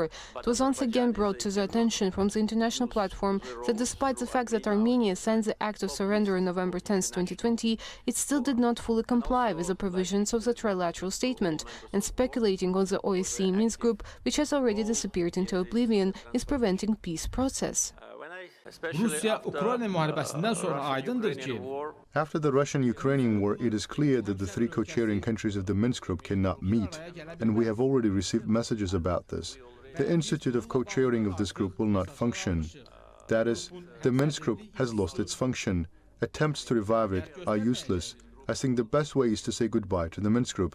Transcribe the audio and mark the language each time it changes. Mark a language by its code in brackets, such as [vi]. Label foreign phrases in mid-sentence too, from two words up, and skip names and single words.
[en] It was once again brought to the attention from the international platform that despite the fact that Armenia signed the Act of Surrender on November 10, 2020, it still did not fully comply with the provisions of the trilateral statement, and speculating on the OSCE Minsk group, which has already disappeared into oblivion, is preventing peace process. [az] Rusiya-Ukrayna müharibəsindən sonra aydındır ki, [en] after the Russian-Ukrainian war, it is clear that the three co-chairing countries of the Minsk group cannot meet, and we have already received messages about this. The institute of co-chairing of this group will not function. That is, the Minsk group has lost its function. Attempts to revive it are useless. I think the best way is to say goodbye to the Minsk group.